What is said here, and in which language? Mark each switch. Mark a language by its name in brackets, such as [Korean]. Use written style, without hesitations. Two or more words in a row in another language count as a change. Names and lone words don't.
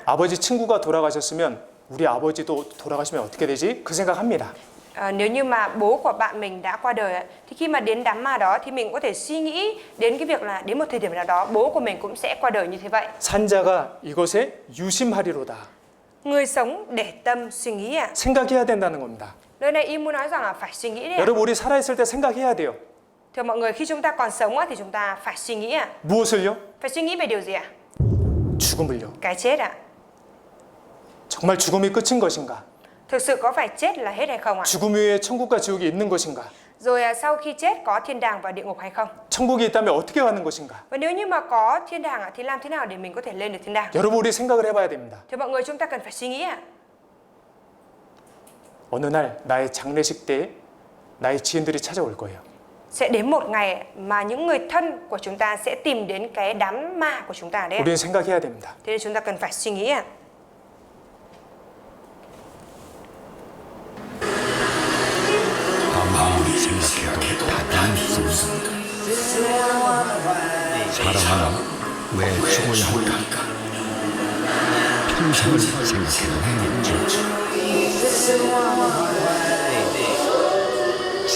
[Korean] 아버지 친구가 돌아가셨으면 우리 아버지도 돌아가시면 어떻게 되지? 그 생각합니다. [Vietnamese] Nếu như mà bố của bạn mình đã qua đời thì khi mà đến đám ma đó thì mình có thể suy nghĩ đến cái việc là đến một thời điểm nào đó bố của mình cũng sẽ qua đời như thế vậy. [Korean] 산자가 이것에 유심하리로다. [Vietnamese] Người sống để tâm suy nghĩ ạ. [Korean] 생각해야 된다는 겁니다. [Vietnamese] Nơi này y muốn nói rằng là phải suy nghĩ đấy ạ. [Korean] 여러분 우리 살아있을 때 생각해야 돼요. [Vietnamese] Thưa mọi người, khi chúng ta còn sống thì chúng ta phải suy nghĩ ạ. [Korean] 무엇을요? [Vietnamese] Phải suy nghĩ về điều gì ạ? [Korean] 죽음을요. [Vietnamese] Cái chết ạ. [Korean] 정말 죽음이 끝인 것인가? [Vietnamese] Thực sự có phải chết là hết hay không ạ? [Korean] 죽음 후에 천국과 지옥이 있는 것인가? [Vietnamese] Rồi sau khi chết có thiên đàng và địa ngục hay không? [Korean] 천국이 있다면 어떻게 가는 것인가? [Vietnamese] Và nếu như mà có thiên đàng thì làm thế nào để mình có thể lên được thiên đàng? [Korean] 여러분 우리 생각을 해봐야 됩니다. [Vietnamese] Thưa mọi người, chúng ta cần phải suy nghĩ ạ. [Korean] 어느 날 나의 장례식 때 나의 지인들이 찾아올 거예요. [Vietnamese] Sẽ đến một ngày mà những người thân của chúng ta sẽ tìm đến cái đám ma của chúng ta đấy. [Korean] 우리는 생각해야 됩니다. [Vietnamese] Thế nên chúng ta cần phải suy nghĩ ạ. [Korean] 아무리 생각해도 답이 없습니다. 사람은 왜 죽어야 할까? 평생을 생각해도 해냈죠.